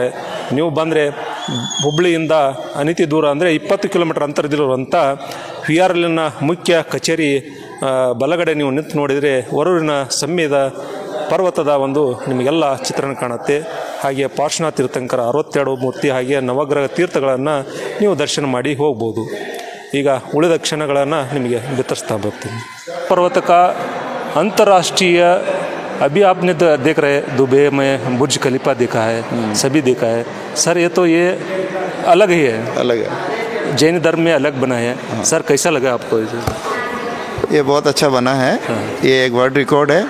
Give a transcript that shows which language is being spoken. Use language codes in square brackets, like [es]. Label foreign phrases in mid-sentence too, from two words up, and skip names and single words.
[kn] ನೀವು ಬಂದರೆ ಹುಬ್ಬಳ್ಳಿಯಿಂದ ಅನಿತಿ ದೂರ ಅಂದರೆ 20 ಕಿಲೋಮೀಟರ್ ಅಂತರದಲ್ಲಿರುವಂಥ VRLನ ಮುಖ್ಯ ಕಚೇರಿ ಬಲಗಡೆ ನೀವು ನಿಂತು ನೋಡಿದರೆ ವರೂರಿನ ಸಂಯದ ಪರ್ವತದ ಒಂದು ನಿಮಗೆಲ್ಲ ಚಿತ್ರಣ ಕಾಣುತ್ತೆ. ಹಾಗೆ ಪಾರ್ಶ್ವನಾಥ ತೀರ್ಥಂಕರ 62 ಮೂರ್ತಿ, ಹಾಗೆ ನವಗ್ರಹ ತೀರ್ಥಗಳನ್ನು ನೀವು ದರ್ಶನ ಮಾಡಿ ಹೋಗ್ಬೋದು. ಈಗ ಉಳಿದ ಕ್ಷಣಗಳನ್ನು ನಿಮಗೆ ಬಿತ್ತರಿಸ್ತಾ ಬರ್ತೀನಿ. [hi] पर्वत का अंतर्राष्ट्रीय अभी आपने देख रहे दुबई में बुर्ज खलीफा देखा है, सभी देखा है सर. ये अलग ही है, अलग है, जैन धर्म में अलग बना है. सर कैसा लगा आपको? ये बहुत अच्छा बना है. ये एक [en] world record [hi] है.